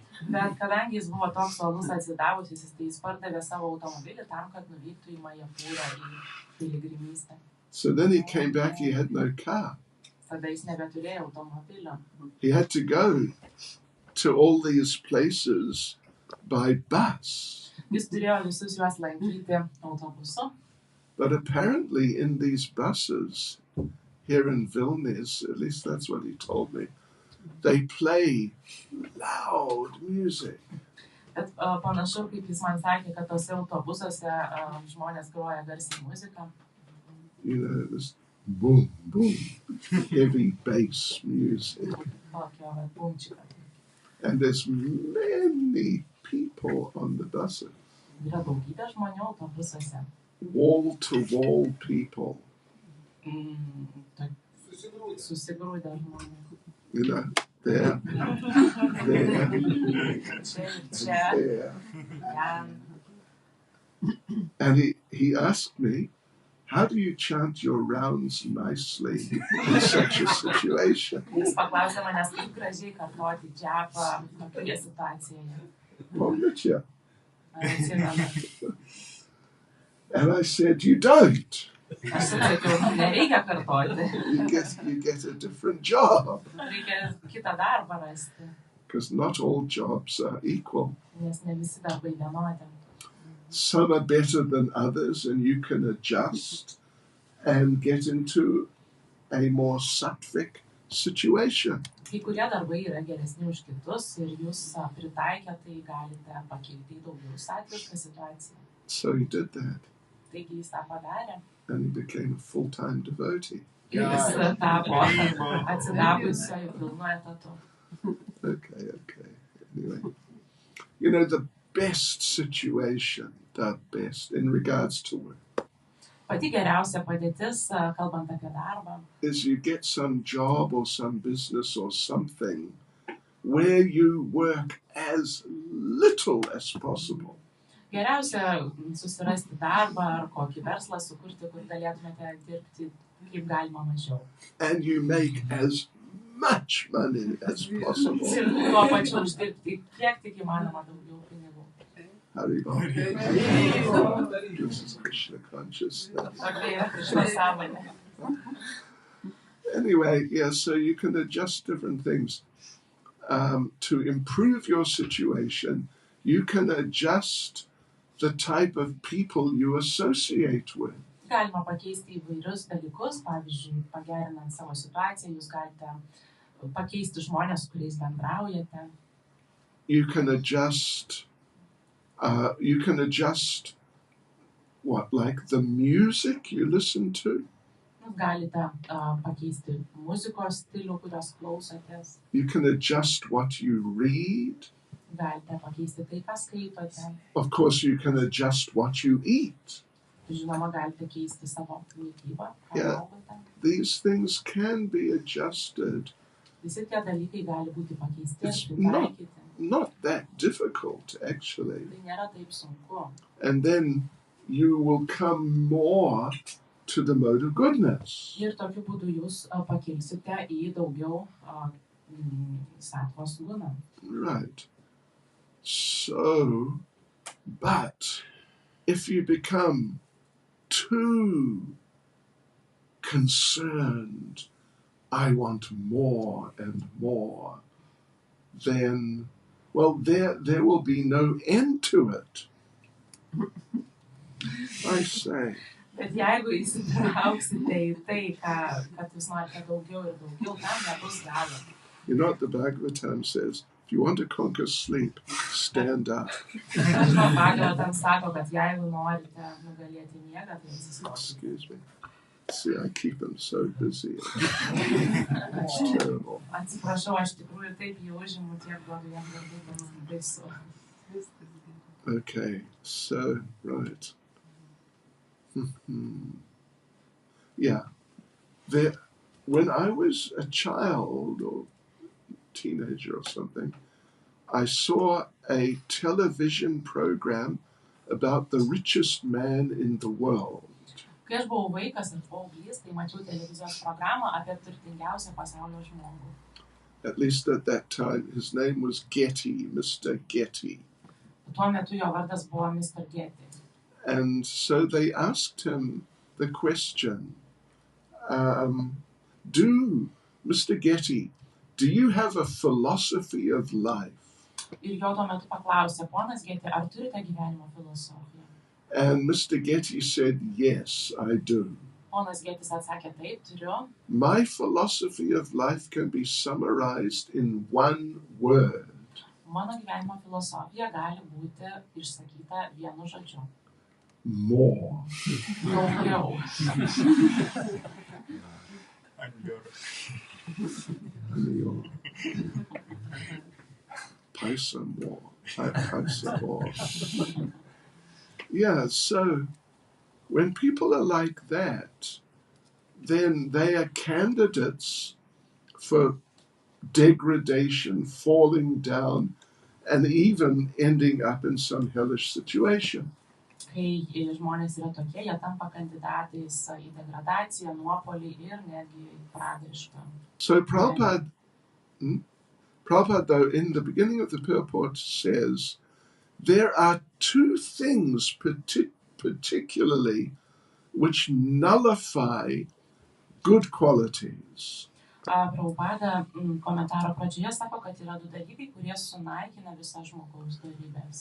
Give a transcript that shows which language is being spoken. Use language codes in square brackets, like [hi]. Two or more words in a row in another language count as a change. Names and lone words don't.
[lt] Bet kadangi jis buvo toks uolus atsidavusis, tai jis pardavė savo automobilį tam, kad nuvyktų į Majapūrą į piligrimystę. [en] So then he came back, he had no car. [lt] Tada jis nebeturėjo automobilio. [en] He had to go to all these places by bus. [lt] Jis turėjo visus juos lankyti autobusu. [en] But apparently in these buses here in Vilnius, at least that's what he told me, they play loud music. [lt] Bet panašu, kaip jis man sakė, kad tose autobusuose žmonės groja garsiai muziką. [en] You know, this boom, boom, heavy bass music. [lt] Tokio bumčiko. [en] And there's many people on the buses. [lt] Yra daugybė žmonių autobusuose. [en] Wall-to-wall people. [lt] Susigrūdę žmonės. [en] You know, there. [lt] Čia. [en] And he asked me, how do you chant your rounds nicely in such a situation? [lt] Jis paklausė manęs, kaip gražiai kartoti džepą tokioje situacijoje. [ru] Pomniče? [lt] Atsimenu. [en] And I said, you don't. [lt] Aš sakiau, nereikia kartoti. [en] You get a different job. [lt] Reikia kitą darbą rasti. [en] Because not all jobs are equal. [lt] Nes ne visi darbai vienodi. [en] Some are better than others, and you can adjust and get into a more sattvic situation. [lt] Kai kurie darbai yra geresni už kitus ir jūs pritaikę, tai galite pakelti daugiau satvišką situaciją. [en] So he did that. [lt] Taigi jis tą padarė. [en] And he became a full-time devotee. [lt] Ir jis tapo atsidavusiuoju pilnu etatu. [en] Okay. Anyway, you know, the best situation, in regards to work. [lt] Pati geriausia padėtis, kalbant apie darbą, [en] is you get some job or some business or something where you work as little as possible. [lt] geriausia susirasti darbą ar kokį verslą sukurti, kur galėtumėte dirbti kaip galima mažiau. [en] And you make as much money as possible. [lt] Ir tuo pačiu uždirbti kiek tik įmanoma daugiau pinigų. [en] Haribol. This is Krishna consciousness. [lt] Ar tai yra Krishna sąmonė? [en] Anyway, yeah, so you can adjust different things. To improve your situation, you can adjust the type of people you associate with. [lt] Galima pakeisti įvairius dalykus, pavyzdžiui, pagerinant savo situaciją, jūs galite pakeisti žmonės, kuriais bendraujate. [en] You can adjust what, like the music you listen to? [lt] Galite pakeisti muzikos stilių, kurios klausotės. [en] You can adjust what you read. [lt] Galite pakeisti tai, ką skaitote. [en] Of course, you can adjust what you eat. [lt] Žinoma, galite keisti savo mitybą, ką [en] Yeah. [lt] valgote. [en] These things can be adjusted. [lt] Visi tie dalykai gali būti pakeisti, [en] It's [lt] pritaikyti. [en] Not that difficult, actually. [lt] Tai nėra taip sunku. [en] And then you will come more to the mode of goodness. [lt] Ir tokiu būdu jūs pakilsite į daugiau satvos guną. [en] Right. So, but if you become too concerned, I want more and more, then, well, there will be no end to it. I say. [lt] Bet jeigu įsitrauksite į tai, kad jūs norite daugiau ir daugiau, tam nebus galo. [en] You know what the Bhagavatam says? If you want to conquer sleep, stand up. [lt] Žinoma, Bhagavatam sako, kad jeigu norite nugalėti miegą, tai atsistokite. [en] Excuse me. See, I keep them so busy. It's terrible. [lt] Atsiprašau, aš tikrųjų taip jau užimu tiek duodu jam darbų, kad man baisu. [en] Okay, so, right. Yeah. When I was a child or teenager or something, I saw a television program about the richest man in the world. [lt] Kai aš buvau vaikas ir paauglys, tai mačiau televizijos programą apie turtingiausią pasaulio žmogų. [en] At least at that time, his name was Getty, Mr. Getty. [lt] Tuo metu jo vardas buvo Mr. Getty. [en] And so they asked him the question, Mr. Getty, do you have a philosophy of life? [lt] Ir jo tuo metu paklausė, ponas Getty, ar turite gyvenimo filosofiją? [en] And Mr. Getty said, yes, I do. [lt] Ponas Gettys atsakė, taip, turiu. [en] My philosophy of life can be summarized in one word. [lt] Mano gyvenimo filosofija gali būti išsakyta vienu žodžiu. [en] More. [lt] Daugiau. [en] Pay some more. Pay some more. Yeah, so when people are like that, then they are candidates for degradation, falling down, and even ending up in some hellish situation. [lt] Kai žmonės yra tokie, jie tampa kandidatais į degradaciją, nuopolį ir netgi pragarišką. [en] So Prabhupada, though, in the beginning of the purport says, there are two things particularly which nullify good qualities. [lt] Prabhupada komentaro pradžioje sako, kad yra du dalykai, kurie sunaikina visą žmogaus dorybės.